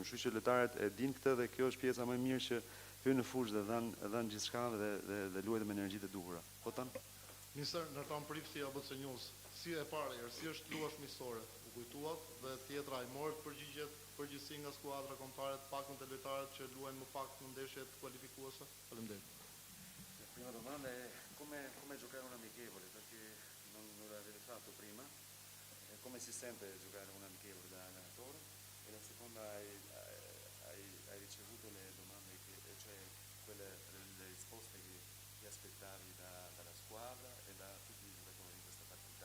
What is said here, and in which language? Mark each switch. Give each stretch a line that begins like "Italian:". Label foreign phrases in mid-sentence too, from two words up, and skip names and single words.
Albanian: Kështu që lojtarët e dinë këtë dhe kjo është pjesa më e mirë që hyn në fushë dhe dhanë gjithçka dhe luajnë me energjitë e duhura. Po tan? Minister, ndërtam prifti apo Cenjus, si e para, si është luash miqësore, u kujtuat dhe tjetra i morët përgjegjësi nga skuadra kombëtare të paktën të lojtarët që luajnë më pak në ndeshjet kualifikuese? Faleminderit.
Italian: Prima domanda è come giocare un amichevole, perché non l'avete fatto prima. Come si sente giocare un amichevole da allenatore? E la seconda, hai ricevuto le domande, cioè le risposte che ti aspettavi dalla squadra e da tutti i giocatori in questa partita?